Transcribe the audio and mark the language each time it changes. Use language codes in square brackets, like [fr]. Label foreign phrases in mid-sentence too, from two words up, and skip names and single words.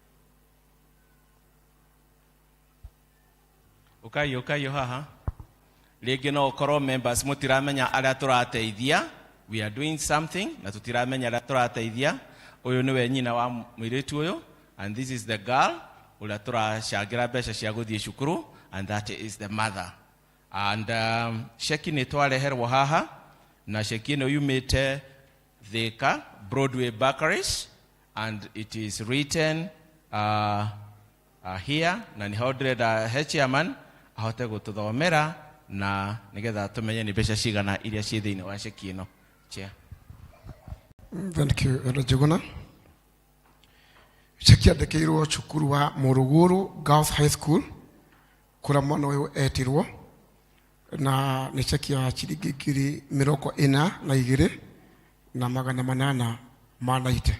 [ki] Ukayo haha. Rĩngĩ no ũkorwo members mũtiramenya arĩa tũrateithia. [en] We are doing something [ki] na tũtiramenya arĩa tũrateithia. Ũyũ nĩwe nyina wa mũirĩtu ũyũ, [en] and this is the girl [ki] ũrĩa tũracangĩra mbeca cia gũthiĩ cukuru, [en] and that is the mother. [ki] And ceki nĩ twareherwo haha, na ceki ĩno yumĩte Thika Broadway Bakeries, [en] and it is written here, [ki] na nĩ ho ndĩrenda chairman ahote gũtũthomera na nigetha tumenye ni mbeca cigana iria ci thĩinĩ wa ceki ĩno. Chair. [en] Thank you, Rajaguna. [ki] Ceki yandĩkĩirwo cukuru wa Morogoro Girls High School kũrĩa mwana ũyũ etirwo, na nĩ ceki ya ciringi ngiri 42 na 890.